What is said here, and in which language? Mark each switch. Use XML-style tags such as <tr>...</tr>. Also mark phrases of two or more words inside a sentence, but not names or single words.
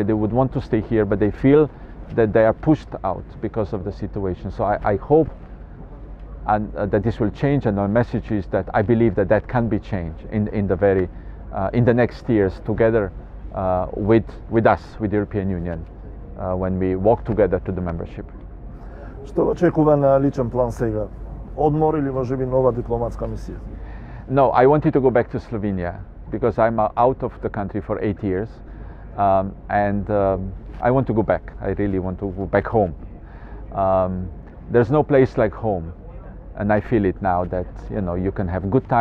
<en>They would want to stay here, but they feel that they are pushed out because of the situation. So I hope that this will change, and our message is that I believe that that can be changed in the next years together with us, with the European Union, when we walk together to the membership.</en> <mk>Што очекува на личен план сега? Одмор или можеби нова дипломатска мисија?</mk> <en>No, I wanted to go back to Slovenia because I'm out of the country for 8 years, and I want to go back. I really want to go back home. There's no place like home, and I feel it now that you can have good time.</en>